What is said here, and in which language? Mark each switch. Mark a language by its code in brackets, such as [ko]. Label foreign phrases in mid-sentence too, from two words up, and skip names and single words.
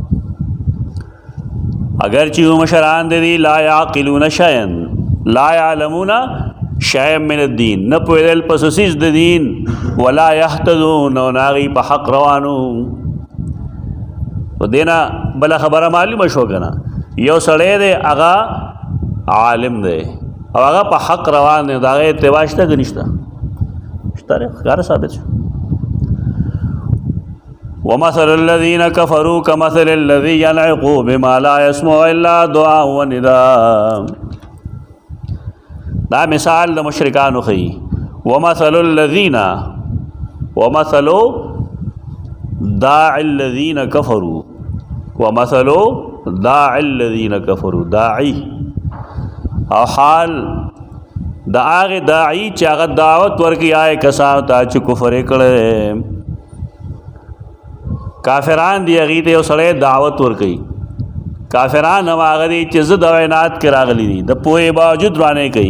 [ps] اگر چې مشران دی [ar] لا یعقلون شیئا لا یعلمون شیئا من الدین، [ps] نه پوهېدل په څه څیز د دین، [ar] ولا یهتدون [ps] او نه هغې په حق روانو. په دې نه بله خبره معلومه شوه که نه، یو سړی دی هغه عالم دی او هغه په حق روان دی، د هغه اتباع شته که نشته؟ شته دی، ښکاره ثابت شو. [ar] ومثل الذین کفروا کمثل الذی ینعق بما لا یسمع الا دعاء و نداء. [ps] دا مثال د مشرکانو ښیي. [ar] ومثل الذین، ومثل داعی الذین کفروا، ومثل داعی الذین کفروا، [ps] داعی او حال د هغې داعی چې هغه دعوت ورکوي هغې کسانو ته چې کفر یې کړی. کافران دی هغې ته یو سړی دعوت ورکوي، کافران هم هغه دی چې ضد او عناد کې راغلي دي، د پوهې باوجود رانه کوي.